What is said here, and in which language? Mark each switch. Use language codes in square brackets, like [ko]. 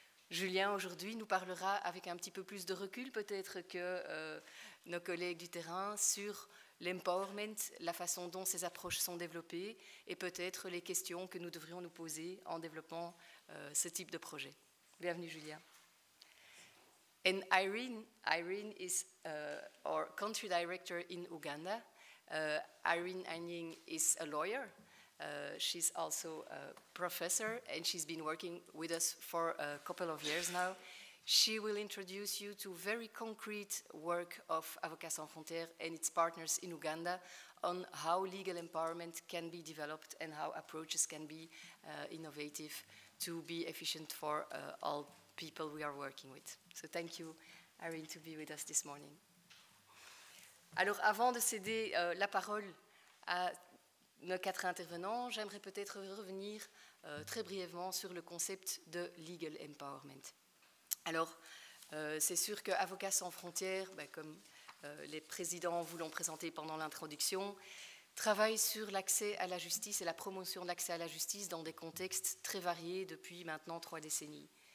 [fr] Julien, aujourd'hui, nous parlera avec un petit peu plus de recul peut-être que nos collègues du terrain sur l'empowerment, la façon dont ces approches sont développées et peut-être les questions que nous devrions nous poser en développant ce type de projet. Bienvenue, Julien. [en] And Irene is our country director in Uganda. Irene Anying is a lawyer. She's also a professor, and she's been working with us for a couple of years now. She will introduce you to very concrete work of Avocats Sans Frontières and its partners in Uganda on how legal empowerment can be developed and how approaches can be innovative to be efficient for all people we are working with. So thank you, Irene, to be with us this morning. [fr] Alors, avant de céder la parole à nos 4 intervenants, j'aimerais peut-être revenir très brièvement sur le concept de legal empowerment. Alors, c'est sûr qu'Avocats sans frontières, comme les présidents vous l'ont présenté pendant l'introduction, travaille sur l'accès à la justice et la promotion de l'accès à la justice dans des contextes très variés depuis maintenant 3 décennies.